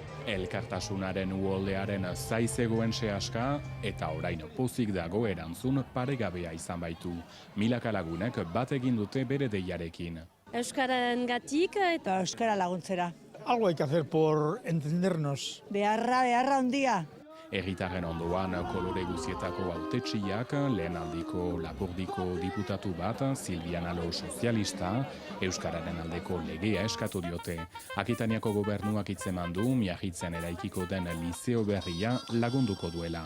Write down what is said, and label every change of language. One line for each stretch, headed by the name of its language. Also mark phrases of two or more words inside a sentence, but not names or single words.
Basque: Elkartasunaren uholdearen zaizegoen sehaska eta orain pozik dago erantzun paregabea izan baitu. Milaka lagunek bat egin dute bere deiarekin. Euskararengatik eta euskara laguntzera.
Spanish: Algo hay que hacer por entendernos.
Basque: Beharra handia. Herritarren ondoan kolore guzietako hautetsiak, lehenaldiko Lapurdiko diputatu bat, Silvian Alo sozialista, euskararen aldeko legea eskatu diote. Akitaniako gobernuak hitzeman du Miagitzen eraikiko den lizeo berria lagunduko duela.